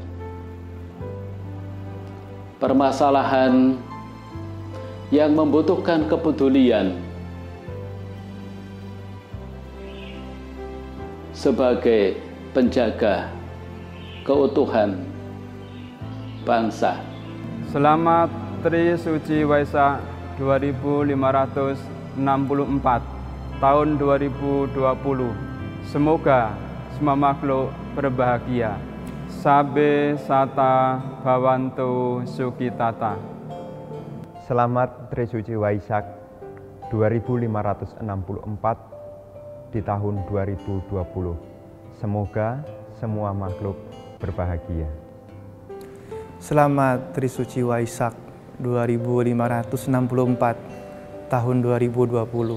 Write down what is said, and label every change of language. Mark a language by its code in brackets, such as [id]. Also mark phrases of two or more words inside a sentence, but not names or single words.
[id] permasalahan yang membutuhkan kepedulian sebagai penjaga keutuhan bangsa. Selamat Trisuci Waisak 2564 tahun 2020. Semoga semua makhluk berbahagia. [pi] Sabe sata bhavantu sukhitata. [id] Selamat Trisuci Waisak 2564 di tahun 2020. Semoga semua makhluk berbahagia. Selamat Trisuci Waisak 2564 tahun 2020.